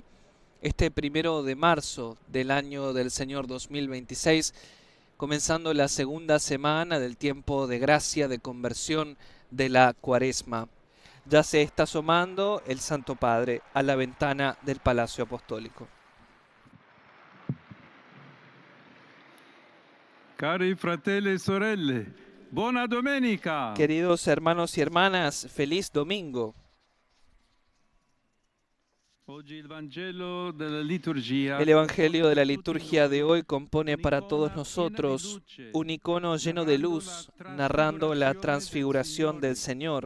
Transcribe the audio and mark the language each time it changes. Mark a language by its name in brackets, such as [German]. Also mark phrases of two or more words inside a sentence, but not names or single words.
[Spanish] Este 1 de marzo del año del Señor 2026, comenzando la segunda semana del tiempo de gracia, de conversión de la Cuaresma. Ya se está asomando el Santo Padre a la ventana del Palacio Apostólico. [Italian] Cari fratelli e sorelle, buona domenica. [Spanish] Queridos hermanos y hermanas, feliz domingo. El Evangelio de la liturgia de hoy compone para todos nosotros un icono lleno de luz, narrando la transfiguración del Señor.